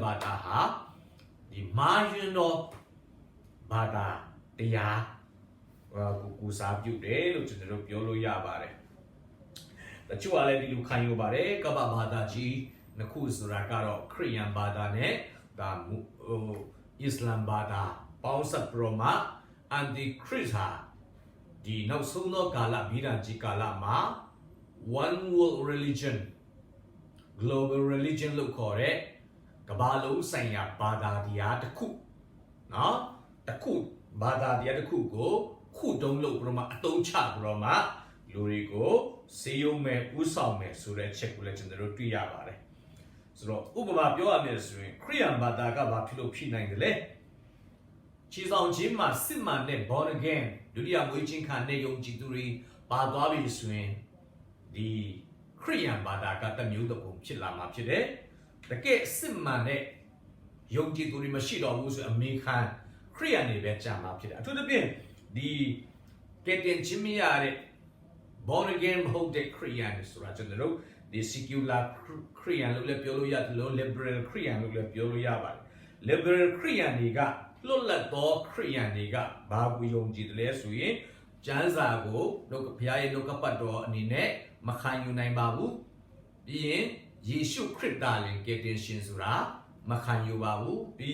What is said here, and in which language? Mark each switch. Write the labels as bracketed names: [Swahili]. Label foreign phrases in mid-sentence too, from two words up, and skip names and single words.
[Burmese] ဘာသာဟာဒီမာယွန်းတော်ဘာသာတရားကိုစားပြုတယ်လို့ကျွန်တော်တို့ပြောလို့ရပါတယ်တချို့ကလည်းဒီလိုခံယူပါတယ်ကပ္ပဘာသာကြီးနှစ်ခုဆိုတာကတော့ခရစ်ယာန်ဘာသာနဲ့ဒါအစ္စလာမ်ဘာသာပေါင်းစပ်ပြီးတော့မှအန်တီခရစ်ဟာဒီနောက်ဆုံးသောကာလဗိဓာန်ကြီးကာလမှာ [English] one world religion global religion [Burmese] လို့ခေါ်တဲ့ကမ္ဘာလုံးဆိုင်ရာဘာသာတရားတစ်ခုနော်တစ်ခုဘာသာတရား တစ်ခုကိုခုတုံးလို့ပြီးတော့မှအတုံးချပြီးတော့မှလူတွေကိုစေယုံမဲ့ဥဆောင်မဲ့ဆိုတဲ့ချက်ကိုလည်းကျွန်တော်တို့တွေ့ရပါတယ်ဆိုတော့ဥပမာပြောရမယ်ဆိုရင်ခရစ်ယာန်ဘာသာကဘာဖြစ်လို့ဖြစ်နိုင်တယ်လဲခြေဆောင်ခြင်းမှာစစ်မှန်တဲ့ [English] born again [Burmese] ဒုတိယမွေးခြင်းခံတဲ့ယုံကြည်သူတွေပါသွားပြီဆိုရင်ဒီခရစ်ယာန်ဘာသာကတ မျိုးတစ်ပုံဖြစ်လာမှာဖြစ်တယ်တကယ်စစ်မှန်တဲ့ယုံကြည်သူတွေမရှိတော့ဘူးဆိုအမေခံခရစ်ယာန်တွေပဲကြာမှာဖြစ်တယ်အထူးသဖြင့်ဒီကက်တင်ချင်းမရတဲ့ [English] born again [Burmese] မဟုတ်တဲ့ခရစ်ယာန်ဆိုတာကျွန်တော်တို့ဒီ secular ခရစ်ယာန်လို့လည်းပြောလို့ရတယ်လို့ liberal ခရစ်ယာန်လို့လည်းပြောလို့ရပါတယ် liberal ခရစ်ယာန် တွေကလွတ်လပ်သောခရစ်ယာန်တွေကဘာကိုယုံကြည်တယ်လဲဆိုရင်ကျမ်းစာကိုတို့ဘုရားရဲ့နှုတ်ကပတ်တော်အနေနဲ့မခံယူနိုင်ပါဘူးပြီးရင်ယေရှုခရစ်သားလည်းကယ်တင်ရှင်ဆိုတာမခံယူပါဘူးပြီး